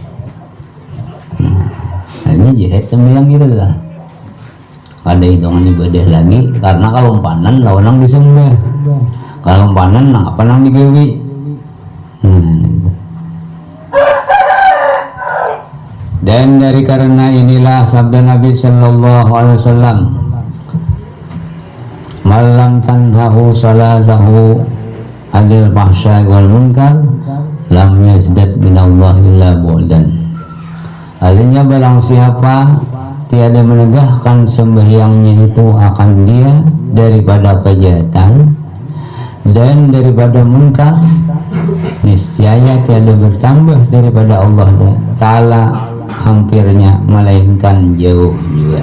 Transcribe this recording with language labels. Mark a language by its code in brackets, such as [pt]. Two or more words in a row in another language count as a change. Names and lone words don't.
[bjn] Nah, ini jahat sembahyang gitu lah. Ada hitungan ibadah lagi, karena kalau umpanan lawan disembah, kalau umpanan apa nang digawi. [id] Dan dari karena inilah sabda Nabi [ar] صلى الله عليه وسلم, من لم تنهه صلاته عن الفحشاء والمنكر لم يزدد من الله إلا بعدا. [ms] Artinya barang siapa tiada menegakkan sembahyangnya itu akan dia daripada kejahatan dan daripada munkar, niscaya tiada bertambah daripada Allah Ta'ala hampirnya, melainkan jauh juga.